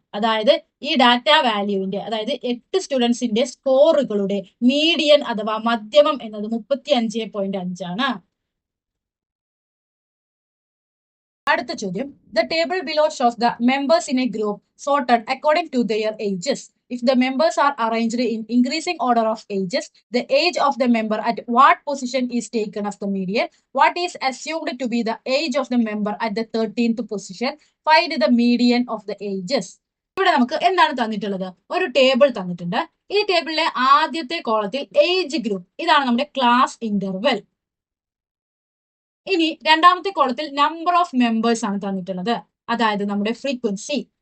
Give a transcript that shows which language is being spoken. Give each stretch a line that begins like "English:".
Malayalam: അതായത് ഈ ഡാറ്റ വാല്യൂവിന്റെ, അതായത് 8 സ്റ്റുഡൻസിന്റെ സ്കോറുകളുടെ മീഡിയൻ അഥവാ മധ്യമം എന്നത് 35.5 ആണ്. അടുത്ത ചോദ്യം,
English: The table below shows the members in a group sorted according to their ages. If the members are arranged in increasing order of ages, the age of the member at what position is taken as the median? What is assumed to be the age of the member at the 13th position? Find the median of the ages.
Malayalam: ഇവിടെ നമുക്ക് എന്താണ് തന്നിട്ടുള്ളത്? ഒരു table തന്നിട്ടുണ്ട്. ഈ ടേബിളിലെ ആദ്യത്തെ കോളത്തിൽ age group, ഇതാണ് നമ്മുടെ ക്ലാസ് ഇന്റർവെൽ. ഇനി രണ്ടാമത്തെ കോളത്തിൽ നമ്പർ ഓഫ് മെമ്പേഴ്സ് ആണ് തന്നിട്ടുള്ളത്, അതായത് നമ്മുടെ ഫ്രീക്വൻസി.